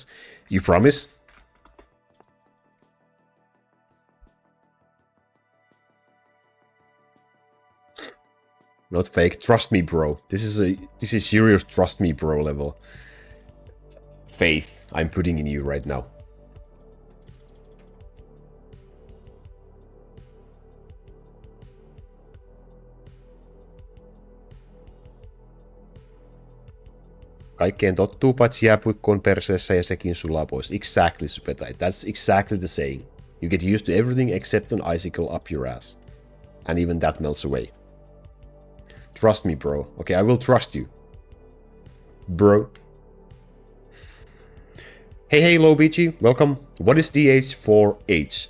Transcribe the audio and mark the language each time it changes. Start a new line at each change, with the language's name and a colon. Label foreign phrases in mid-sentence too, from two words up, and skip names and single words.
English: You promise? Not fake. Trust me, bro. This is serious trust me, bro level faith I'm putting in you right now.
Finnish: Kaikkeen tottuu, paitsi jääpuikkoon perseessä ja sekin sulaa pois.
English: Exactly, Supetai. That's exactly the saying. You get used to everything except an icicle up your ass. And even that melts away. Trust me, bro. Okay, I will trust you. Bro. Hey, low BG, welcome. What is DH4H?